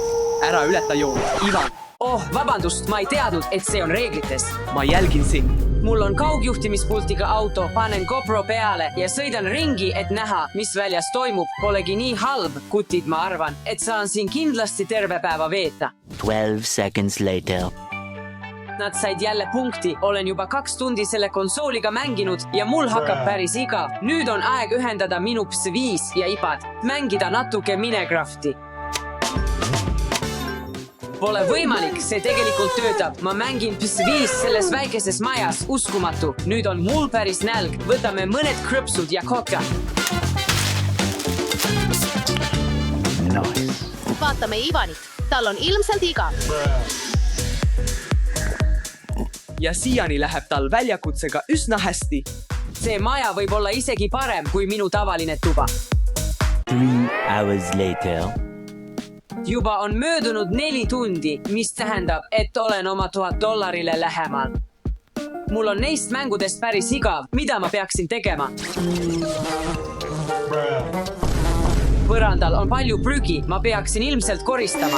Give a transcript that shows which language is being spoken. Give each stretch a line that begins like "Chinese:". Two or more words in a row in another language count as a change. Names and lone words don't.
Estonian: Ära ületa joon, Ivan. Oh, vabandust, ma ei teadnud, et see on reeglites. Ma jälgin sind. Mul on kaugjuhtimispultiga auto, panen GoPro peale ja sõidan ringi, et näha, mis väljas toimub. Polegi nii halb, kutid, ma arvan, et saan siin kindlasti terve päeva veeta.
English: 12 seconds later.
Estonian: Nad said jälle punkti, olen juba 2 tundi selle konsooliga mänginud ja mul hakkab päris igav. Nüüd on aeg ühendada minu PS5 ja iPad, mängida natuke Minecrafti. Pole võimalik, see tegelikult töötab. Ma mängin PS5 selles väikeses majas, uskumatu. Nüüd on mul päris nälg, võtame mõned krõpsud ja koka.
English: Nice.
Estonian: Vaatame Ivanit, tal on ilmselt igav. Ja siiani läheb tal väljakutsega üsna hästi. See maja võib olla isegi parem kui minu tavaline tuba.
English: 3 hours later.
Estonian: Juba on möödunud 4 tundi, mis tähendab, et olen oma $1000 lähemal. Mul on neist mängudest päris igav, mida ma peaksin tegema. Põrandal on palju prügi, ma peaksin ilmselt koristama.